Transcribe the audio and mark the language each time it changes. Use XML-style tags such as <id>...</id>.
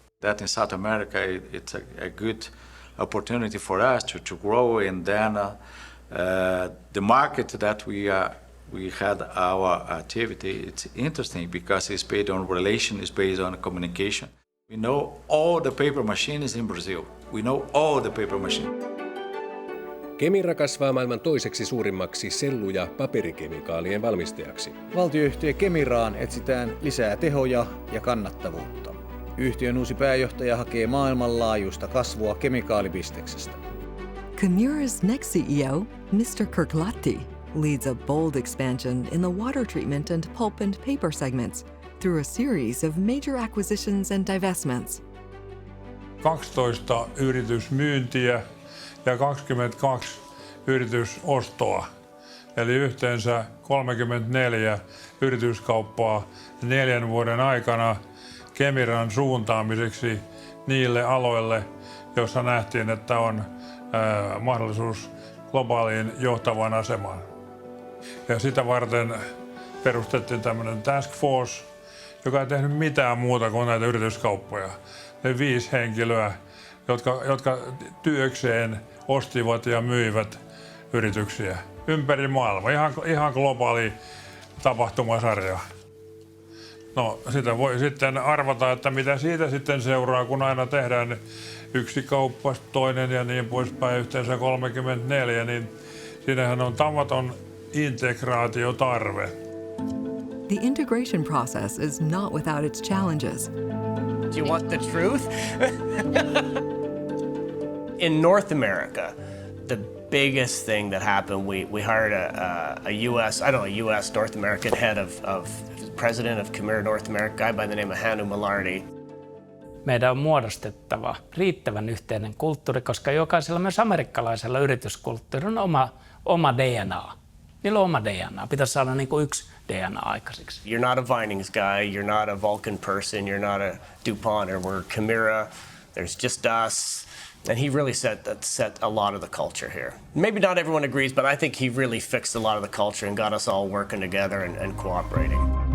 <en>That in South America, it's a good opportunity for us to grow, and then the market that we had our activity, it's interesting because it's based on relation, it's based on communication. We know all the paper machines in Brazil. We know all the paper machines.</en> <fi>Kemira kasvaa maailman toiseksi suurimmaksi sellu- ja paperikemikaalien valmistajaksi. Valtioyhtiö Kemiraan etsitään lisää tehoja ja kannattavuutta. Yhtiön uusi pääjohtaja hakee maailmanlaajuista kasvua kemikaalibisneksestä.</fi> <en>KEMIRA's next CEO, Mr. Kirklahti, leads a bold expansion in the water treatment and pulp and paper segments through a series of major acquisitions and divestments.</en> <fi>12 yritysmyyntiä ja 22 yritysostoa, eli yhteensä 34 yrityskauppaa 4 vuoden aikana Kemiran suuntaamiseksi niille aloille, joissa nähtiin, että on mahdollisuus globaaliin johtavaan asemaan. Ja sitä varten perustettiin tämmöinen task force, joka ei tehnyt mitään muuta kuin näitä yrityskauppoja. Ne 5 henkilöä, jotka työkseen ostivat ja myivät yrityksiä ympäri maailmaa. Ihan globaali tapahtumasarja. No, sitä voi sitten arvata, että mitä siitä sitten seuraa, kun aina tehdään yksi kauppa, toinen ja niin poispäin, yhteensä 34, niin siinähän on tavaton integraatiotarve.</fi> <en>The integration process is not without its challenges. Do you want the truth? In North America, the biggest thing that happened, we hired a US North American head of president of KEMIRA North America, guy by the name of Hannu Malardi.</en> <fi>Meidän on muodostettava riittävän yhteinen kulttuuri, koska jokaisella myös amerikkalaisella yrityskulttuurilla on oma DNA. Niillä on oma DNA. Pitäisi saada niin kuin yksi DNA aikaiseksi.</fi> <en>You're not a Vinings guy, you're not a Vulcan person, you're not a DuPont, or we're KEMIRA, there's just us. And he really set a lot of the culture here. Maybe not everyone agrees, but I think he really fixed a lot of the culture and got us all working together and cooperating.</en>